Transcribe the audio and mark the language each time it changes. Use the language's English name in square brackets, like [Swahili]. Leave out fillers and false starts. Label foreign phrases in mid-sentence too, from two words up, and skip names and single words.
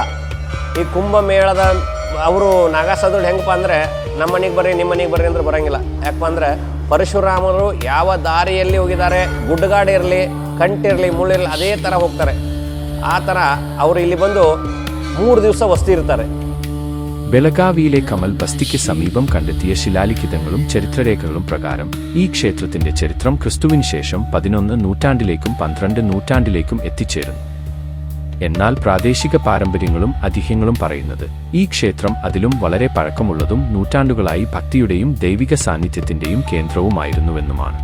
[Kannada] ಈ ಕುಂಭಮೇಳದ ಅವರು ನಾಗಾಸಾಧುಗಳು ಹೆಂಗಪ್ಪ ಅಂದರೆ ನಮ್ಮ ಮನೆಗೆ ಬರ್ರಿ ನಿಮ್ಮ ಮನೆಗೆ ಬರ್ರಿ ಅಂದ್ರೆ ಬರೋಂಗಿಲ್ಲ. ಯಾಕಪ್ಪ ಅಂದರೆ ಪರಶುರಾಮರು ಯಾವ ದಾರಿಯಲ್ಲಿ ಹೋಗಿದ್ದಾರೆ, ಗುಡ್ಡಗಾಡು ಇರಲಿ ಕಂಟಿರಲಿ ಮುಳ್ಳಿರಲಿ ಅದೇ ಥರ ಹೋಗ್ತಾರೆ. ಆ ಥರ ಅವರು ಇಲ್ಲಿ ಬಂದು 3 ದಿವಸ ವಸ್ತಿ ಇರ್ತಾರೆ. [Malayalam] ബെലഗാവിയിലെ കമൽ ബസ്തിക്ക് സമീപം കണ്ടെത്തിയ ശിലാലിഖിതങ്ങളും ചരിത്രരേഖകളും പ്രകാരം ഈ ക്ഷേത്രത്തിന്റെ ചരിത്രം ക്രിസ്തുവിന് ശേഷം 11 നൂറ്റാണ്ടിലേക്കും 12 നൂറ്റാണ്ടിലേക്കും എത്തിച്ചേരുന്നു. എന്നാൽ പ്രാദേശിക പാരമ്പര്യങ്ങളും ഐതിഹ്യങ്ങളും പറയുന്നത് ഈ ക്ഷേത്രം അതിലും വളരെ പഴക്കമുള്ളതും നൂറ്റാണ്ടുകളായി ഭക്തിയുടെയും ദൈവിക സാന്നിധ്യത്തിന്റെയും കേന്ദ്രവുമായിരുന്നുവെന്നുമാണ്.